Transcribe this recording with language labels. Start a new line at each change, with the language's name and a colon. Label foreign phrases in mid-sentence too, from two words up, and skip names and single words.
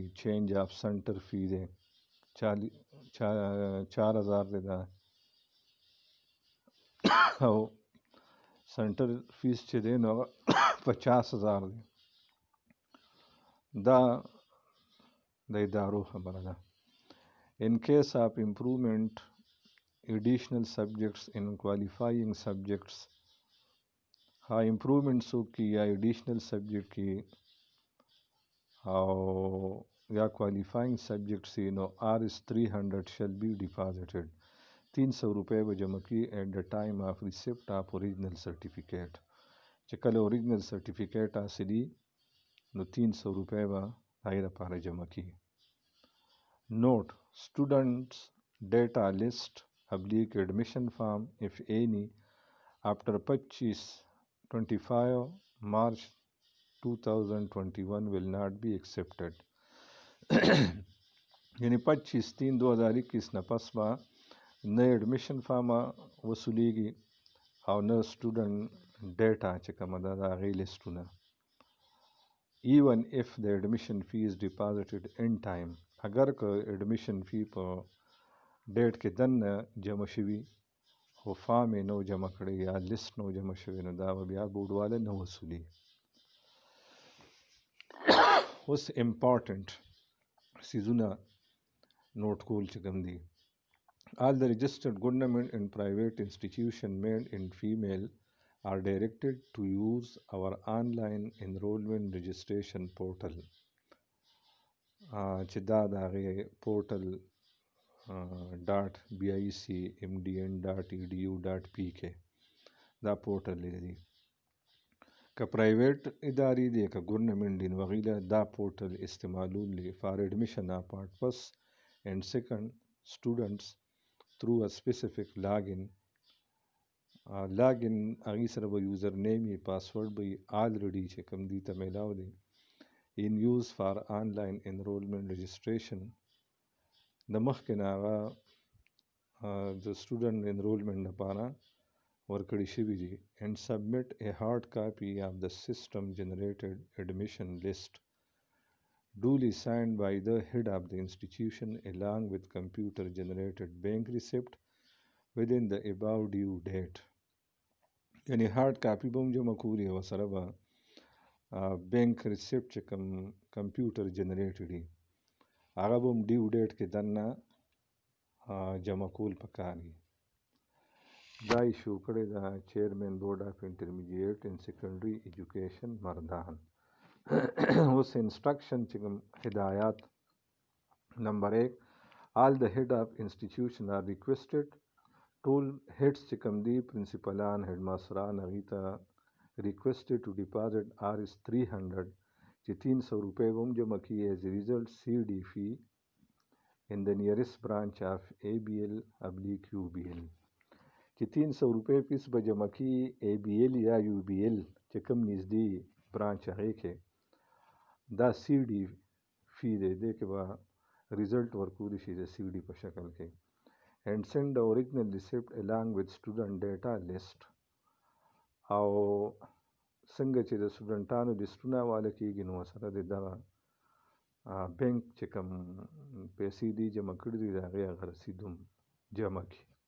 English: change of centre fee
Pashto: دی 4000 دی دا، او
English: centre fees
Pashto: چې دی نو 50000 دی. دا د ادارو خبره ده.
English: In case of improvement, additional subjects in qualifying subjects ها improvement
Pashto: څوک کی
English: یا additional subject
Pashto: کی او یا
English: qualifying subjects نو Rs300 shall be deposited. 300
Pashto: روپے به جمع کی
English: at the time of receipt of original certificate.
Pashto: چې کله
English: original certificate
Pashto: حاصلي نو 300 روپے به هغې لپاره جمع کی.
English: Note: students data list / admission form if any after 25 March 2021 will not be accepted.
Pashto: یعنی 25/3/2021 نه پس به نه
English: admission form
Pashto: وصولیږي او نه
English: student data
Pashto: چې کومه ده د هغې لیسټونه.
English: even if the admission fee is deposited in time،
Pashto: اگر که
English: admission fee
Pashto: په ډیټ کې دننه جمع شوي خو فارم یې نو جمع کړی یا لیست نو جمع شوی، نو دا به بیا بورډ والا نه وصولي. اوس امپارټنټ څیزونه نوٹ کول چې کوم دي.
English: all the registered government and private institution male and female are directed to use our online enrollment registration portal.
Pashto: چې دا د هغې پورټل .BICMDN.edu.pk دا پورټل دی. که پرایویټ ادارې دي که ګورنمنټ دي نو هغوی له دا پورټل استعمالولی
English: for admission of part first and second students through a specific login.
Pashto: login هغې سره به
English: user name
Pashto: یې پاسورډ به یې آلریډي چې کوم دي ته میلاو دی.
English: in use for online enrollment registration
Pashto: د مخکې نه هغه د
English: student enrollment
Pashto: لپاره ورکړي شوي دي.
English: and submit a hard copy of the system generated admission list duly signed by the head of the institution along with computer generated bank receipt within the above due date.
Pashto: یعنی
English: hard copy
Pashto: به هم جمع کولي او سره به
English: bank receipt
Pashto: چې کوم
English: computer generated
Pashto: وي هغه به هم
English: due date
Pashto: کې دننه جمع کول پکار دي. دا ایشو کړی ده چیرمین بورډ آف انټرمیډیټ اینډ سیکنډري ایجوکیشن مردان. اوس انسټرکشن چې کوم هدایات.
English: نمبر 1 all the head of institution are requested.
Pashto: ټول هیډس چې کوم دي پرنسپلان هیډ ماسټران هغوی ته
English: requested to deposit Rs300
Pashto: چې 300 روپۍ به هم جمع کړي
English: as a result CD fee in the nearest branch of ABL/UBL.
Pashto: چې 300 روپۍ فیس به جمع کړي ABL یا UBL چې کوم نږدې برانچ هغې کې دا CD فی دی، دې کې به ریزلټ ورکولی شي د CD په شکل کې.
English: and send the original receipt along with student data list.
Pashto: او څنګه چې د سټوډنټانو لیسټونه حواله کېږي نو سره د دغه بینک چې کوم پیسې دي جمع کړي دي د هغې هغه رسید هم جمع کړي.